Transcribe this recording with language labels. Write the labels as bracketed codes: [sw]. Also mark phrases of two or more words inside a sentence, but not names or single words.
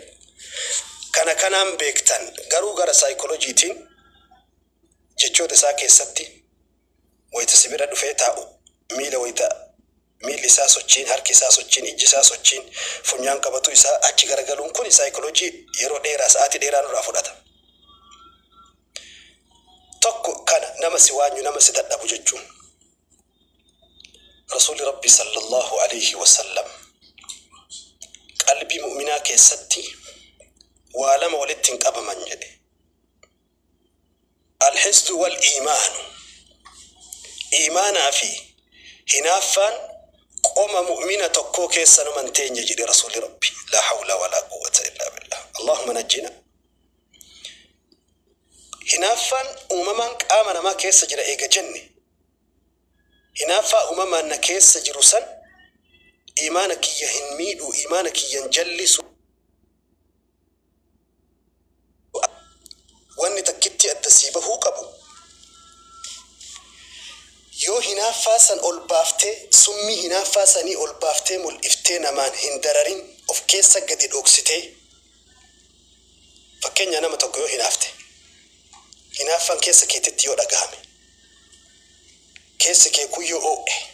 [om] Kanaan beektan garuu gara saayikolojiitiin jechoota isaa keessatti wayita si bira dhufee taa'u miilli isaa sochiin, harki isaa sochiin, ijji isaa sochiin, funyaan qabatu isaa achi garagaluun kun saayikolojii yeroo dheeraa sa'aatii dheeraa nurraa fudhata. Tokko kana nama si waanyu, nama si dadhabu jechuun. Rasuulli Rabbi [ar] صلى الله عليه وسلم [om] qalbii mu'minaa keessatti waa lama walitti hin qabaman jedhe. [ar] الحسد والإيمان, [om] iimaanaa fi hinaaffaan qoma mu'mina tokkoo keessa numan teenye jedhe Rasuulli Rabbi. [ar] لا حول ولا قوة إلا بالله. اللهم نجنا. [om] Hinaaffaan uumamaan qaama namaa keessa jira eega jenne. Hinaaffaa uumamaan na keessa jiru san iimaana kiyya hin miidhu, iimaana kiyya hin jallisu. Wanni takkitti adda sii bahuu qabu yoo hinaaffaa san ol baaftee summii hinaaffaa sanii ol baaftee mul'iftee namaan hin dararin of keessa gadi dhoksitee, fakkeenya nama tokko yoo hinaafte hinaaffaan keessa keetitti yoo dhagahame, keessi kee kun yoo oo'e,